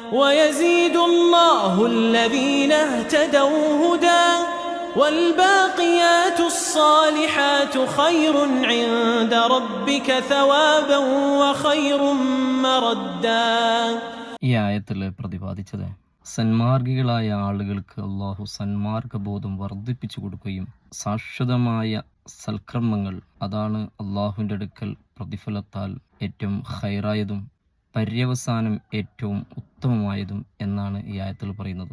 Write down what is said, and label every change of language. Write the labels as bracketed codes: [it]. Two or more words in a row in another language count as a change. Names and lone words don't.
[ar] ويزيد الله الذين اهتدوا هدى والباقيات الصالحات خير عند ربك ثوابا وخير مردا. [ml] ഈ ആയത്തിൽ പ്രതിപാദിച്ചത് സന്മാർഗികളായ ആളുകൾക്ക് അള്ളാഹു സന്മാർഗബോധം വർദ്ധിപ്പിച്ചു കൊടുക്കുകയും ശാശ്വതമായ സൽക്കർമ്മങ്ങൾ അതാണ് അള്ളാഹുവിൻ്റെ അടുക്കൽ പ്രതിഫലത്താൽ ഏറ്റവും ഹൈറായതും പര്യവസാനം ഏറ്റവും ഉത്തമമായതും എന്നാണ് ഈ ആയത്തിൽ പറയുന്നത്.